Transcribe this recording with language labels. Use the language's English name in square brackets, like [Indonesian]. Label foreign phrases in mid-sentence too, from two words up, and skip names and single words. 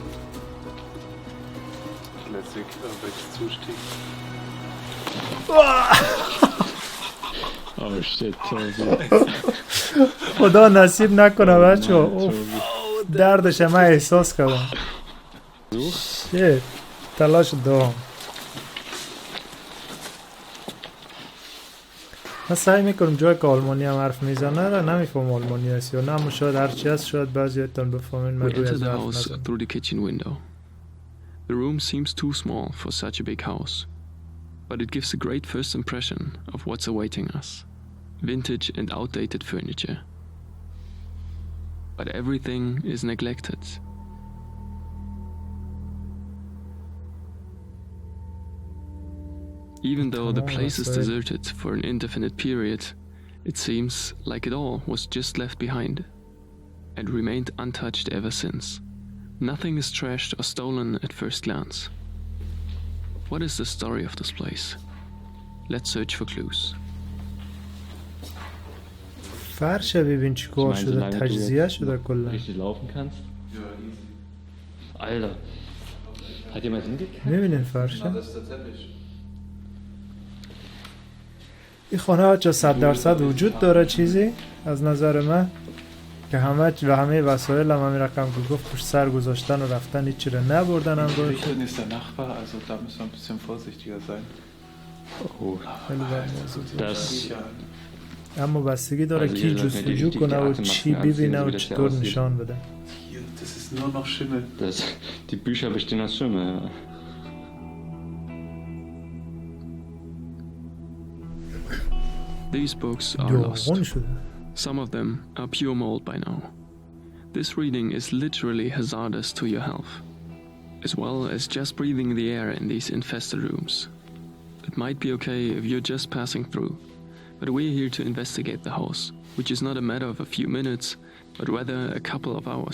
[German] Classic, welches Zustieg. [English] Oh shit, Tobi. [Persian] خدا نصیب نکنه بچه. دردش من احساس کردم. شیت تلاش دام. من سعی میکنم جای که آلمانی هم حرف میزنه را نمیفهم آلمانی هست یا نه، شاید هرچی هست شاید بعضی هایتان بفهمین. من [English] We [Persian] روی [English] enter [Persian] از [English] the [Persian] حرف [English] house [Persian] نزن. [English] through the kitchen window. The room seems too small for such a big house, but it gives a great first impression of what's awaiting us. Vintage and outdated furniture. But everything is neglected. Even though the place is deserted for an indefinite period, it seems like it all was just left behind and remained untouched ever since. Nothing is trashed or stolen at first glance. What is the story of this place? Let's search for clues. [Persian] فرش ببین چی کار شده، تجزیه شده کلا. [German] Richtig laufen kannst? Ja, easy. Alter. Hat jemand hingekriegt? [Persian] میبینین فرشه؟ [German] Das ist der Teppich. [Persian] این خانه ها چه 100% وجود داره چیزی از نظر من که همه وسایل هم همین رقم که گفت پشت سر گذاشتن و رفتن هیچی رو نبردن هم رو. [German] Richten ist der Nachbar, also da müssen wir ein bisschen vorsichtiger sein. [Persian] خیلی بد موضوع. [German] Das, [Persian] اما بستگی داره کی جستجو کنه و چی ببینه و چطور نشان بده. [German] Hier, das ist nur noch Schimmel. die Bücher bestehen aus Schimmel. [English] These books are lost. [Persian] داغون شده. [English] Some of them are pure mold by now. This reading is literally hazardous to your health, as well as just breathing the air in these infested rooms. It might be okay if you're just passing through, but we're here to investigate the house, which is not a matter of a few minutes, but rather a couple of hours.